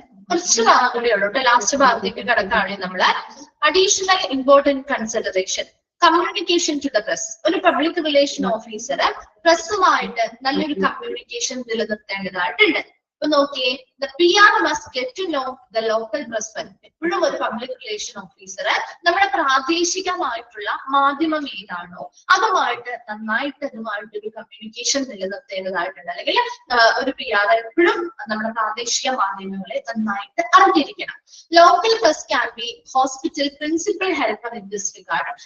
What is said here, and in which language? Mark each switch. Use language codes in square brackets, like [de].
[ml] കുറച്ച് ഭാഗങ്ങളേ ഉള്ളൂ കേട്ടോ. ലാസ്റ്റ് ഭാഗത്തേക്ക് കിടക്കുകയാണെങ്കിൽ നമ്മള് [en] Additional important consideration, communication to the press. [ml] ഒരു പബ്ലിക് റിലേഷൻ ഓഫീസർ പ്രസ്സുമായിട്ട് നല്ലൊരു കമ്മ്യൂണിക്കേഷൻ നിലനിർത്തേണ്ടതായിട്ടുണ്ട്. ഇപ്പൊ നോക്കിയേ, [en] the PR must get to know the local press well. [ml] എപ്പോഴും ഒരു പബ്ലിക് റിലേഷൻ ഓഫീസർ നമ്മുടെ പ്രാദേശികമായിട്ടുള്ള മാധ്യമം ഏതാണോ അതുമായിട്ട് അതുമായിട്ടൊരു കമ്മ്യൂണിക്കേഷൻ നിലനിർത്തേണ്ടതായിട്ടുണ്ട്. അല്ലെങ്കിൽ ഒരു PR എപ്പോഴും നമ്മുടെ പ്രാദേശിക മാധ്യമങ്ങളെ നന്നായിട്ട് അറിഞ്ഞിരിക്കണം. [en] Local press can be hospital principal helper in this regard.